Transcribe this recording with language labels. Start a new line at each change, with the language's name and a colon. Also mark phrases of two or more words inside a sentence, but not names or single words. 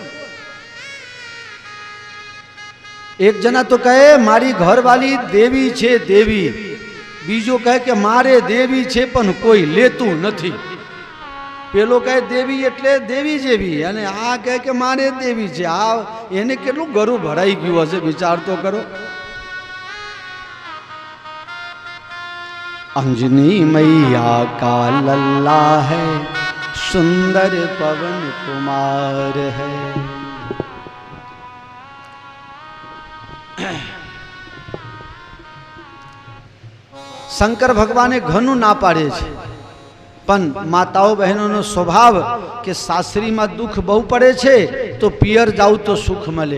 Gujarati: એક જણા તો કહે મારી ઘરવાળી દેવી છે દેવી, બીજો કહે કે મારે દેવી છે પણ કોઈ લેતું નથી. પેલો કહે દેવી એટલે દેવી જેવી, અને આ કહે કે મારે દેવી છે. આ એને કેટલું ગરું ભરાઈ ગયું હશે, વિચાર તો કરો.
Hindi: अंजनी मैया का लल्ला है, सुंदर पवन कुमार है.
Gujarati: શંકર ભગવાને ઘણું ના પાડે છે, પણ માતાઓ બહેનોનો સ્વભાવ કે સાસરીમાં દુઃખ બહુ પડે છે તો પિયર જાવ તો સુખ મળે.